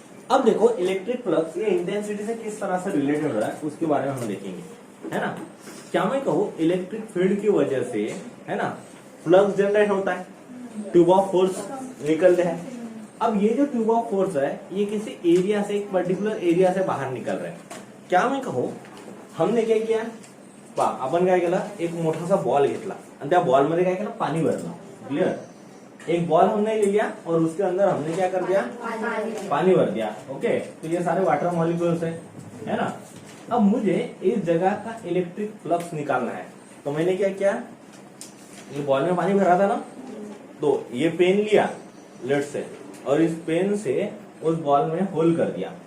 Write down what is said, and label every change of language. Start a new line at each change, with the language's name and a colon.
Hindi: अब देखो electric flux ये इंटेंसिटी से किस तरह से रिलेटेड हो रहा है उसके बारे में हम देखेंगे है ना। क्या मैं कहूँ इलेक्ट्रिक फील्ड की वजह से है ना फ्लक्स जनरेट होता है ट्यूब ऑफ फोर्स निकलते हैं। अब ये जो ट्यूब ऑफ फोर्स है ये किसी एरिया से एक पर्टिकुलर एरिया से बाहर निकल रहे हैं। क्या मैं कहूँ हमने क्या किया
Marathi: आपण काय केलं एक मोठासा बॉल घेतला आणि त्या बॉल मध्ये काय केलं पाणी भरलं क्लियर।
Hindi: एक बॉल हमने ले लिया और उसके अंदर हमने क्या कर दिया पानी भर दिया ओके। तो ये सारे वाटर मॉलिक्यूल्स है ना। अब मुझे इस जगह का इलेक्ट्रिक फ्लक्स निकालना है तो मैंने क्या किया ये बॉल में पानी भरा था ना तो ये पेन लिया लेट से और इस पेन से उस बॉल में होल कर दिया।